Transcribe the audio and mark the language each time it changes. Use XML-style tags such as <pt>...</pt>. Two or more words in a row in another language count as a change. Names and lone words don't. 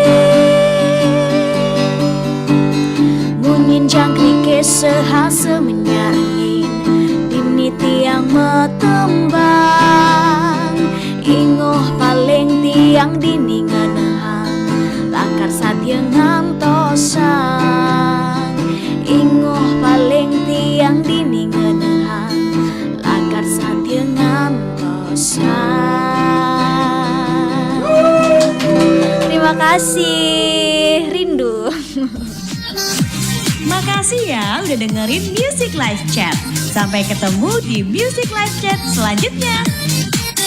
<ban>Munyin jangkrik sehasa menyangin dini tiang metembang, ingoh paling tiang dini ngenehang lakar satya ngantosang. Ingoh paling tiang dini ngenehang lakar satya ngantosang.</ban> <id>Terima kasih, Rindu. Makasih ya udah dengerin Music Live Chat. Sampai ketemu di Music Live Chat selanjutnya.</id>